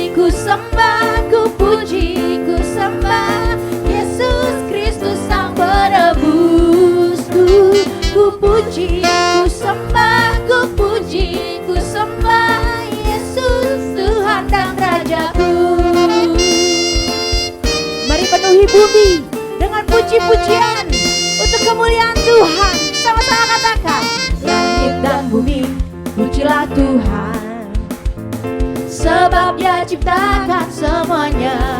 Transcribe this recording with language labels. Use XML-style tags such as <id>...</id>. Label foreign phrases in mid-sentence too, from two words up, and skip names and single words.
<id>sembah, ku puji, ku sembah Yesus Kristus Sang Penebusku. Ku puji, ku sembah, ku puji, ku sembah Yesus Tuhan dan Rajaku. Mari penuhi bumi dengan puji-pujian untuk kemuliaan Tuhan. Sama-sama katakan, langit dan bumi pujilah Tuhan, sebab Dia ciptakan semuanya.</id>